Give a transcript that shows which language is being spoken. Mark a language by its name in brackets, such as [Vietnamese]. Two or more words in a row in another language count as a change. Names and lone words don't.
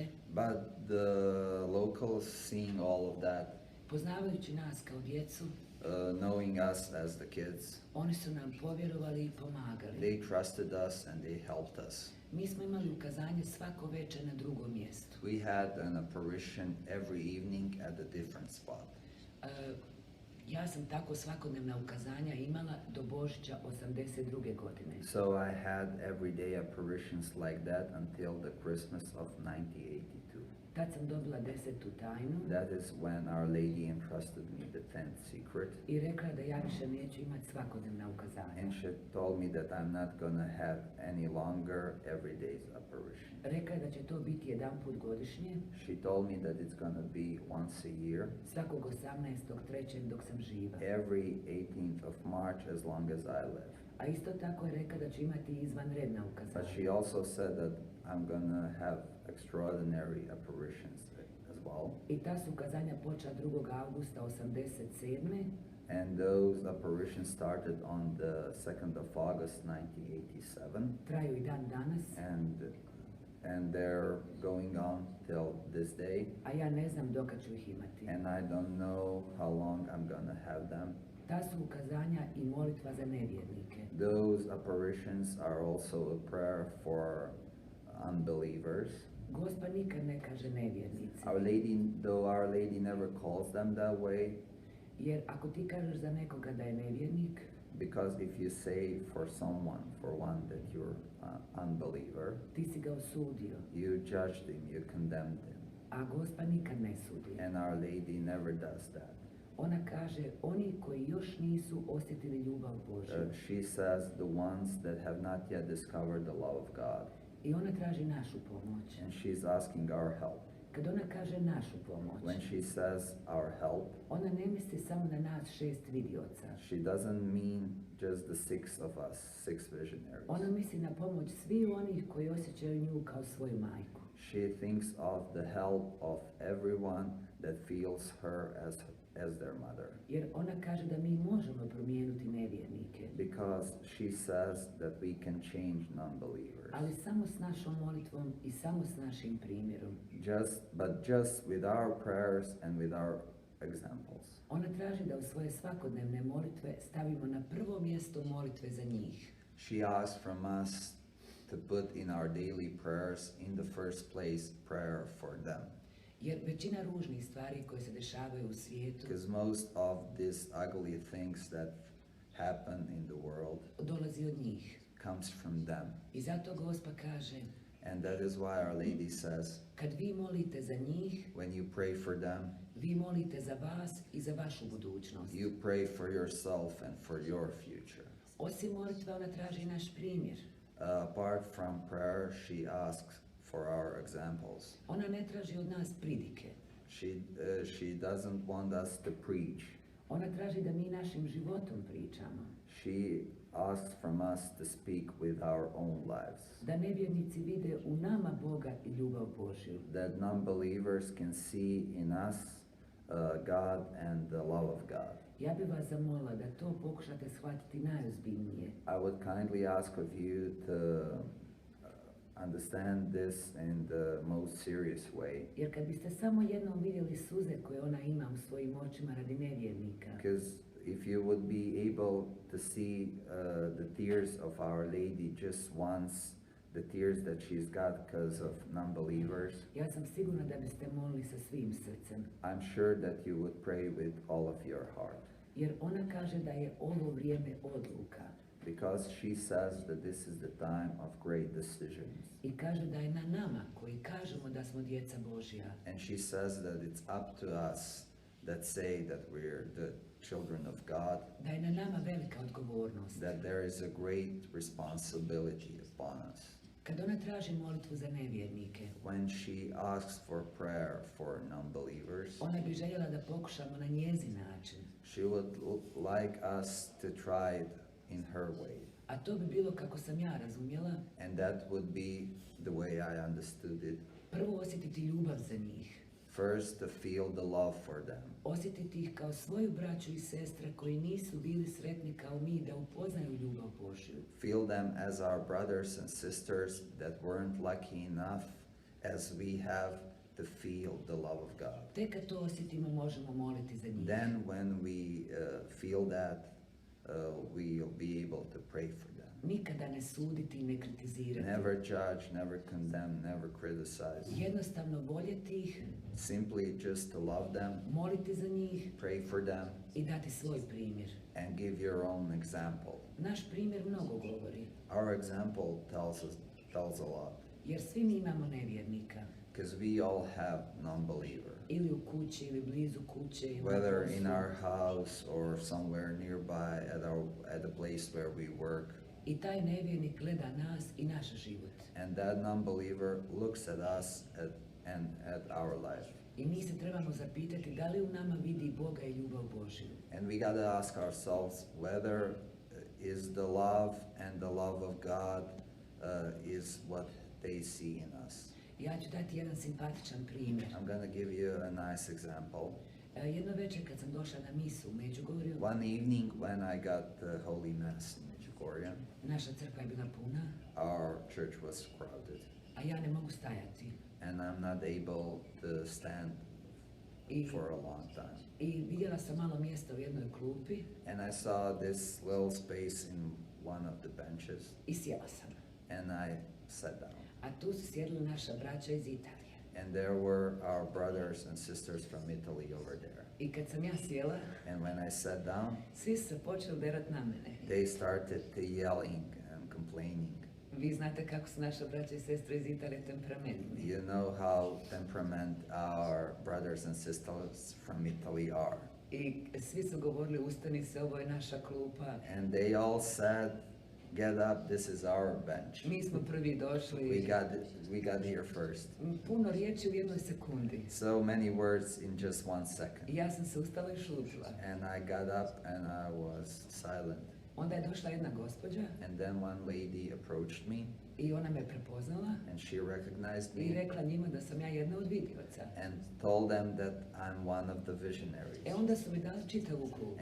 [English] But the locals seeing all of that, [Croatian] poznavajući nas kao djecu, [English] knowing us as the kids, [Croatian] oni su nam povjerovali i pomagali. [English] they trusted us and they helped us. [Croatian] Mi smo imali ukazanje svako večer na drugom mjestu. [English] We had an apparition every evening at a different spot. [Croatian] Ja sam tako svakodnevna ukazanja imala do Božića 82. godine. [English] So I had everyday apparitions like that until the Christmas of 1982. [Croatian] Tad sam dobila 10. tajnu [English] That is when Our Lady entrusted me the 10th secret. [Croatian] i rekla da ja više neću imati svakodnevna ukazanja. [English] And she told me that I'm not gonna have any longer everyday's apparition. [Croatian] Rekla je da će to biti jedan put godišnje, [English] She told me that it's gonna be once a year, [Croatian] svakog 18.3. dok sam živa. [English] every 18th of March as long as I live. [Croatian] A isto tako je rekla da će imati izvanredna [English] But [Croatian] ukazanja. [English] she also said that I'm gonna have extraordinary apparitions as well. [Croatian] I ta su ukazanja počela 2. augusta 87. [English] And those apparitions started on the 2nd of August 1987. [Croatian] Traju i dan danas, [English] And they're going on till this day. [Croatian] a ja ne znam dokad ću ih imati. [English] And I don't know how long I'm gonna have them. [Croatian] Ta su ukazanja i molitva za nevjernike. [English] Those apparitions are also a prayer for unbelievers. [Croatian] Gospa nikad ne kaže nevjernici, [English] Our Lady, though Our Lady never calls them that way, [Croatian] jer ako ti kažeš za nekoga da je nevjernik, [English] because if you say for someone, for one, that you're an unbeliever, [Croatian] ti si ga osudio, [English] you judged him, you condemned him. [Croatian] a Gospa nikad ne sudi. [English] And Our Lady never does that. [Croatian] Ona kaže, oni koji još nisu osjetili ljubav Božju. [English] She says the ones that have not yet discovered the love of God. [Croatian] I ona traži našu pomoć. [English] And she's asking our help. [Croatian] Kad ona kaže našu pomoć, [English] When she says our help, [Croatian] ona ne misli samo na nas 6 vidioca. [English] she doesn't mean just the 6 of us, 6 visionaries. [Croatian] Ona misli na pomoć svih onih koji osjećaju nju kao svoju majku. [English] She thinks of the help of everyone that feels her as their mother. [Croatian] Jer ona kaže da mi možemo promijeniti nevjernike, [English] Because she says that we can change non-believers. [Croatian] ali samo s našom molitvom i samo s našim primjerom. [English] But just with our prayers and with our examples. [Croatian] Ona traži da u svoje svakodnevne molitve stavimo na prvo mjesto molitve za njih. [English] She asks from us to put in our daily prayers in the first place prayer for them. [Croatian] Jer većina ružnih stvari koje se dešavaju u svijetu [English] Because most of these ugly things that happen in the world [Croatian] dolazi od njih. [English] comes from them. [Croatian] I zato Gospa kaže, [English] And that is why Our Lady says, [Croatian] kad vi molite za njih, [English] when you pray for them, [Croatian] vi molite za vas i za vašu budućnost. [English] you pray for yourself and for your future. [Croatian] Osim molitve, ona traži naš primjer. [English] Apart from prayer, she asks for our examples. [Croatian] Ona ne traži od nas pridike. [English] She doesn't want us to preach. [Croatian] Ona traži da mi našim životom pričamo. [English] She asks from us to speak with our own lives. [Croatian] Da nevjernici vide u nama Boga i ljubav Božju. [English] That non-believers can see in us God and the love of God. [Croatian] Ja bih vas zamolila da to pokušate shvatiti najozbiljnije. [English] I would kindly ask of you to understand this in the most serious way. [Croatian] Jer kad biste samo jednom vidjeli suze koje ona ima u svojim očima radi nevjernika, [English] Because if you would be able to see the tears of Our Lady just once, the tears that she's got because of non-believers, [Croatian] ja sam sigurna da biste molili sa svim srcem. [English] I'm sure that you would pray with all of your heart. [Croatian] Jer ona kaže da je ovo vrijeme odluka. [English] Because she says that this is the time of great decisions. [Croatian] I kaže da je na nama koji kažemo da smo djeca Božja, [English] And she says that it's up to us that say that we're the children of God, [Croatian] da je na nama velika odgovornost. [English] that there is a great responsibility upon us. [Croatian] Kad ona traži molitvu za nevjernike, [English] When she asks for prayer for non-believers, [Croatian] ona bi željela da pokušamo na njezin način. [English] she would like us to try it in her way. [Croatian] A to bi bilo kako sam ja razumjela, [English] And that would be the way I understood it. [Croatian] prvo osjetiti ljubav za njih. [English] First, to feel the love for them. [Croatian] Osjetiti ih kao svoju braću i sestre koji nisu bili sretni kao mi da upoznaju ljubav Božju. [English] Feel them as our brothers and sisters that weren't lucky enough as we have to feel the love of God. [Croatian] Tek kad to osjetimo možemo moliti za njih. [English] Then when we feel that, we'll be able to pray for them. [Croatian] nikada ne suditi i ne kritizirati. [English] Never judge, never condemn, never criticize. [Croatian] Jednostavno voljeti ih, [English] Simply just to love them, [Croatian] moliti za njih [English] pray for them, [Croatian] i dati svoj primjer. [English] and give your own example. [Croatian] Naš primjer mnogo govori, [English] Our example tells a lot, [Croatian] jer svi mi imamo nevjernika. [English] because we all have non-believer. [Croatian] Ili u kući, ili blizu kuće, ili na [English] Whether in [Croatian] poslu. [English] our house or somewhere nearby at a place where we work. [Croatian] I taj nevjernik gleda nas i naš život. [English] And that non-believer looks at us and at our life. [Croatian] I mi se trebamo zapitati da li u nama vidi Boga i ljubav Božju. [English] And we got to ask ourselves whether is the love and the love of God is what they see in us. [Croatian] Ja ću dati jedan simpatičan primjer. [English] I'm going to give you a nice example. [Croatian] Jedno večer kad sam došla na misu u Medjugorju, [English] One evening when I got the Holy Mass in Medjugorje, [Croatian] naša crkva je bila puna, [English] our church was crowded. [Croatian] a ja ne mogu stajati. [English] And I'm not able to stand [Croatian] I, [English] for a long time. [Croatian] I vidjela sam malo mjesta u jednoj klupi [English] And I saw this little space in one of the benches, [Croatian] i sjela sam. [English] and I sat down. [Croatian] A tu su sjedili naša braća iz Italije. [English] And there were our brothers and sisters from Italy over there. [Croatian] I kad sam ja sjela, [English] And when I sat down, [Croatian] svi su se počeli derat na mene. [English] they started to yelling and complaining. [Croatian] Vi znate kako su naša braća i sestre iz Italije temperamentni. [English] You know how temperament our brothers and sisters from Italy are. [Croatian] I svi su govorili, ustani se, ovo je naša klupa. [English] And they all said, get up, this is our bench. [Croatian] Mi smo prvi [English] We [Croatian] došli. [English] got here first. [Croatian] Puno riječi u jednoj sekundi. [English] So many words in just 1 second. [Croatian] I ja sam se ustala i šutila. [English] And I got up and I was silent. [Croatian] Onda je došla jedna gospođa [English] And then one lady approached me [Croatian] i ona me prepoznala [English] and she recognized [Croatian] i [English] me [Croatian] rekla njima da sam ja jedna od vidioca. [English] and told them that I'm one of the visionaries. [Croatian] Onda su mi dali čitavu klupu.